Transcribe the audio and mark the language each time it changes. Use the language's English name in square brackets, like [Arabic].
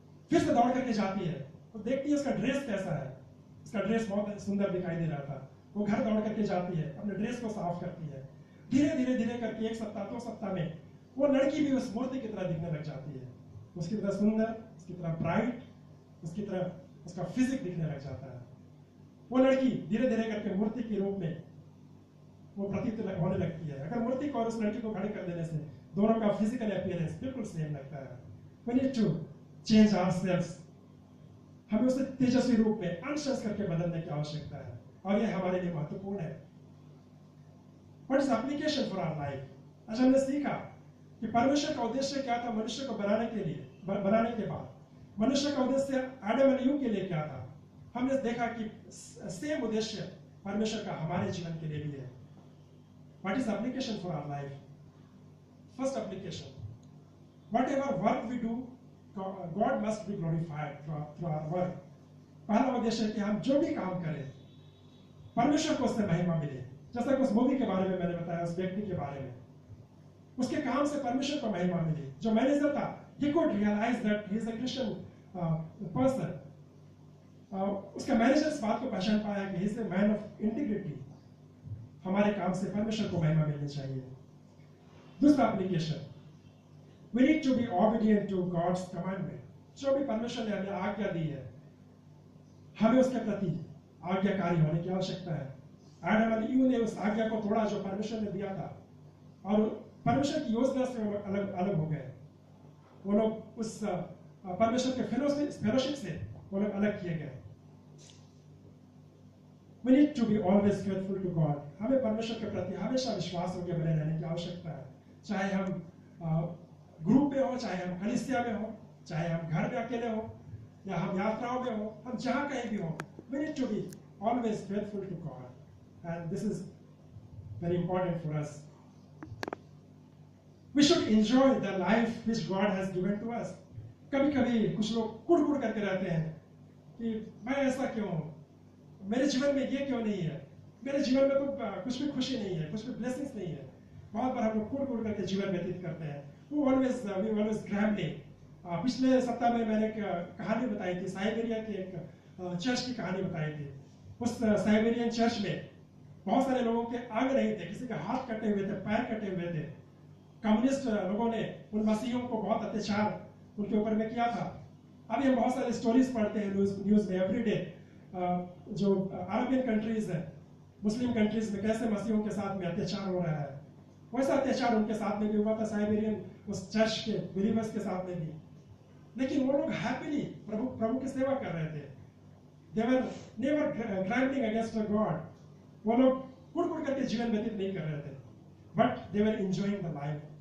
[Hindi] फिर से दौड़ करके जाती है, वो देखती है उसका ड्रेस कैसा है, उसका ड्रेस बहुत सुंदर दिखाई दे रहा था, वो घर दौड़ करके जाती है, अपने ड्रेस को साफ करती है, धीरे धीरे धीरे करके 1 सप्ताह 2 सप्ताह में वो लड़की भी उस मूर्ति की तरह दिखने लग जाती है, उसकी तरह सुंदर, उसकी तरह ब्राइट, उसकी तरह उसका फिजिक दिखने लग जाता है। वो लड़की धीरे धीरे करके मूर्ति के रूप में वो प्रतीत होने लगती है। अगर मूर्ति को और उस लड़की को खड़ी कर देने से दोनों का फिजिकल अपीयरेंस बिल्कुल सेम लगता है। [English] We need to change ourselves. [Hindi] हमें उसे तेजस्वी रूप में अंशस करके बदलने की आवश्यकता है, और ये हमारे लिए महत्वपूर्ण है। [English] What is the application for our life? [Hindi] आज हमने सीखा कि परमेश्वर का उद्देश्य क्या था मनुष्य को बनाने के लिए, बनाने के बाद मनुष्य का उद्देश्य आदम और ईव के लिए क्या था। हमने देखा कि सेम उद्देश्य परमेश्वर का हमारे जीवन के लिए भी है। [English] What is the application for our life? First application, whatever work we do, God must be glorified through our work. [Hindi] पहला उद्देश्य है कि हम जो भी काम करें परमेश्वर को उससे महिमा मिले। जैसा कि उस मूवी के बारे में मैंने बताया, उस व्यक्ति के बारे में, उसके काम से परमेश्वर को महिमा मिली। जो मैनेजर था, [English] he could realize that he is a Christian person. [Hindi] उसका मैनेजर इस बात को पहचान पाया कि [English] he is a man of integrity. [Hindi] हमारे काम से परमेश्वर को महिमा मिलनी चाहिए। दूसरा application, [English] we need to be obedient to God's commandment. [Hindi] जो भी परमेश्वर ने हमें आज्ञा दी है, हमें उसके प्रति आज्ञाकारी होने की आवश्यकता है। आदम और ईव ने उस आज्ञा को तोड़ा जो परमेश्वर ने दिया था, और परमेश्वर की योजना से वो अलग अलग हो गए। वो लोग उस परमेश्वर के फेलोशिप से वो लोग अलग किए गए। [English] We need to be always faithful to God. [Hindi] हमें परमेश्वर के प्रति हमेशा विश्वास होकर बने रहने की आवश्यकता है। चाहे हम ग्रुप में हो, चाहे हम कलीसिया में हो, चाहे हम घर में अकेले हो, या हम यात्राओं में हो, हम जहां कहीं भी हो, [English] we need to be always faithful to God, and this is very important for us. We should enjoy the life which God has given to us. [Hindi] कभी-कभी कुछ लोग कुड़-कुड़ करके रहते हैं कि मैं ऐसा क्यों हूं, मेरे जीवन में ये क्यों नहीं है, मेरे जीवन में तो कुछ भी खुशी नहीं है, कुछ भी ब्लेसिंग्स नहीं है। बहुत बार हम लोग कुड़-कुड़ करके जीवन व्यतीत करते हैं। [English] We always grumbling. [Hindi] पिछले सप्ताह में मैंने एक कहानी बताई थी, साइबेरिया के एक चर्च की कहानी बताई थी। उस साइबेरियन चर्च में बहुत सारे लोगों के अंग नहीं थे, किसी के हाथ कटे हुए थे, पैर कटे हुए थे। कम्युनिस्ट लोगों ने उन मसीहियों को बहुत अत्याचार उनके ऊपर में किया था। अभी हम बहुत सारे स्टोरीज पढ़ते हैं न्यूज में एवरीडे, जो अरबियन कंट्रीज है, मुस्लिम कंट्रीज में कैसे मसीहियों के साथ में अत्याचार हो रहा है। वैसा अत्याचार उनके साथ में भी हुआ था, साइबेरियन उस चर्च के बिलीवर्स के साथ में भी। लेकिन वो लोग हैप्पीली प्रभु की सेवा कर रहे थे। [English] They were never grumbling against God. [Hindi] वो लोग कुड़-कुड़ करके जीवन व्यतीत नहीं कर रहे थे, [English] but they were enjoying the life.